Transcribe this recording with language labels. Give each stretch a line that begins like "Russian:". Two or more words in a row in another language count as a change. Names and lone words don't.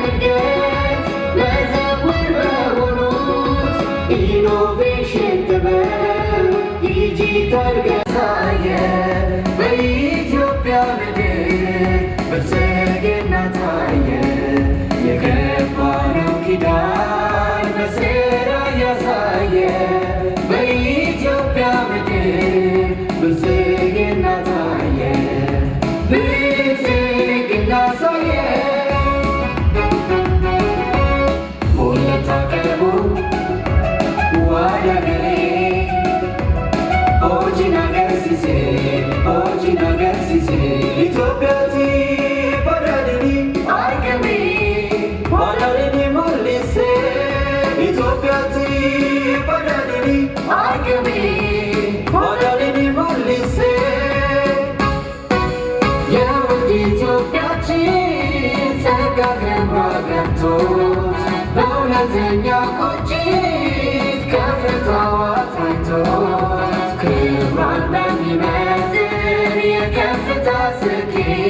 Amharic: እድገት መዘውር በሆኑት ኢኖቬሽን ጥበብ ዲጂታል ገሳየ በኢትዮጵያ ምድር ብልጽግና ታየ የገባነው ኪዳን በሥራ ያሳየ በኢትዮጵያ ምድር ብልጽግና ታየ ብልጽግና ሳየ
Oromo: mul'ata qabu waadaa galee hojiin agarsiise Itoophiyaatti badhaadhinii argame badhaadhinii mul'ise Itoophiyaatti badhaadhinii argame badhaadhinii mul'ise
Amharic: የውድ ኢትዮጵያችን ጸጋ ክብሯ ገብቶት በእውነተኛ ቁጭት ከፍታዋ ታይቶት ክብሯን በሚመጥን የከፍታ ስኬት